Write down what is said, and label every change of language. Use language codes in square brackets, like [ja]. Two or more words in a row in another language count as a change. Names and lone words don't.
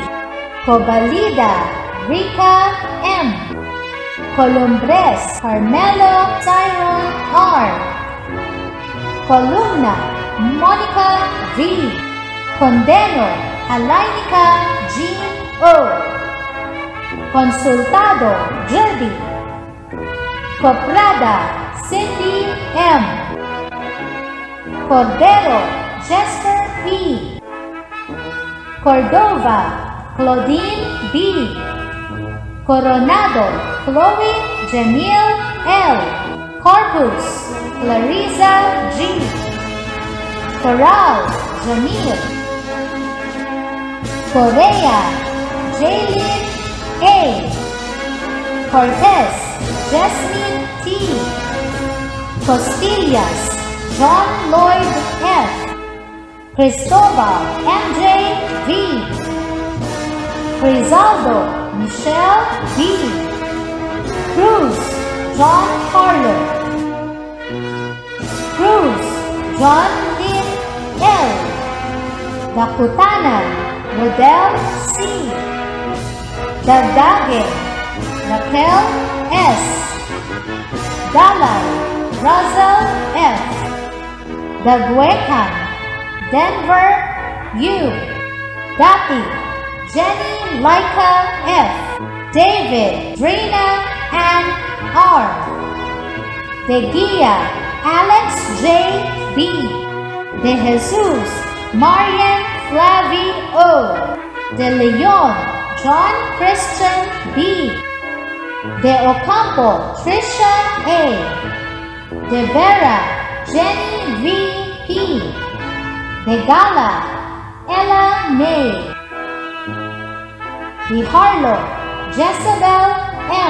[en] Cobalida Rica M. Columbres Carmelo Tyron R. Columna Monica V. Condeno Alainica Jean O. Consultado Judy. Coprada Cindy M. Cordero Jesper P. Cordova Claudine B. Coronado Chloe Jamil L. Corpus Clarissa G. Coral Jamil. Correa Jaylin A. Cortez Jasmine T. Costillas John Lloyd F. Cristobal MJ V. Crizaldo Michelle B. Cruz John Carlo. Cruz John Lynn L. Dakutanan Rodel C. Dagdagen Raquel S. Dalay Russell F. Dagwekan Denver U. Dati Jenny Laika F. David Drina Ann R. De Guia Alex J. B. De Jesus Marian Flavi O. De Leon John Christian B. De Ocampo Trisha A. De Vera Jenny V. P. De Gala Ella May. De Harlow Jezebel M.